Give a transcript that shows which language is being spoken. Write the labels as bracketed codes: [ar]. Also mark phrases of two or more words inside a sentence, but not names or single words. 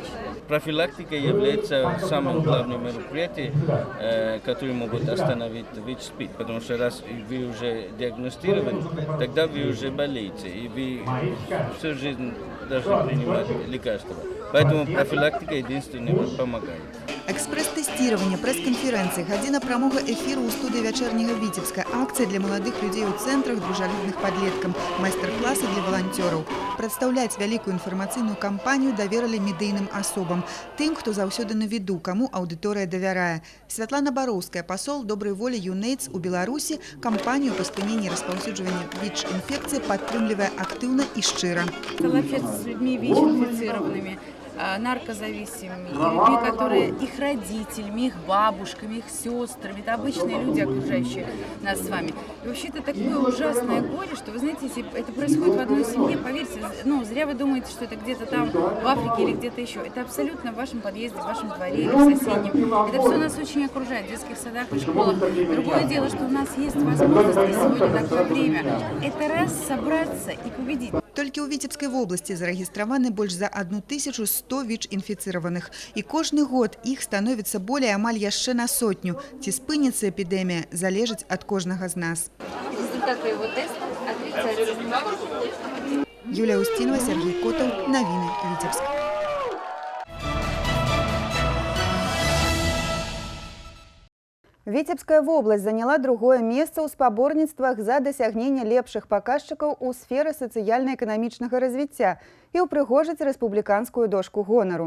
[ru] Профилактика является самым главным мероприятием, которое могут остановить ВИЧ-СПИД, потому что раз вы уже диагностированы, тогда вы уже болеете, и вы всю жизнь должны принимать лекарства. Поэтому профилактика единственное помогает. Экспресс-тестирование, пресс-конференции, [be] гадзіна прамога эфиру ў студыі вячэрняга Віцебска, акцыя для маладых людзей у цэнтрах, дружалюбных падлеткам, майстар-класы для валанцёраў. Прадстаўляць вялікую інфармацыйную кампанію даверылі медыйным асобам, тым, хто заўсёды на віду, каму аўдыторыя давярае. Святлана Бароўская, пасол добрай волі ЮНЕЙДС у Беларусі, кампанію па спыненні распаўсюджвання ВІЧ-інфекцыі падтрымлівае актыўна і шчыра. [ru] Общаться с людьми ВИЧ-инфицированными, наркозависимыми, людьми, которые их родителями, их бабушками, их сестрами. Это обычные люди, окружающие нас с вами. И вообще это такое ужасное горе, что, вы знаете, если это происходит в одной семье, поверьте, ну, зря вы думаете, что это где-то там в Африке или где-то еще. Это абсолютно в вашем подъезде, в вашем дворе или в соседнем. Это все нас очень окружает в детских садах и школах. Другое дело, что у нас есть возможность, и сегодня такое время, это раз собраться и победить. [be] Толькі ў Віцебскай вобласці зарэгістраваны больш за 1100 ВІЧ-інфіцыраваных. І кожны год іх становіцца болей амаль яшчэ на сотню. Ці спыніцца эпідэмія, залежыць ад кожнага з нас. [ru] Результаты его теста отрицательные. [be] Юлія Устинова, Сергей Котов, Новины Витебск. Віцебская вобласць заняла другое месца ў спаборніцтвах за дасягненне лепшых паказчыкаў у сферы сацыяльна-эканамічнага развіцця і ўпрыгожыць рэспубліканскую дошку гонару.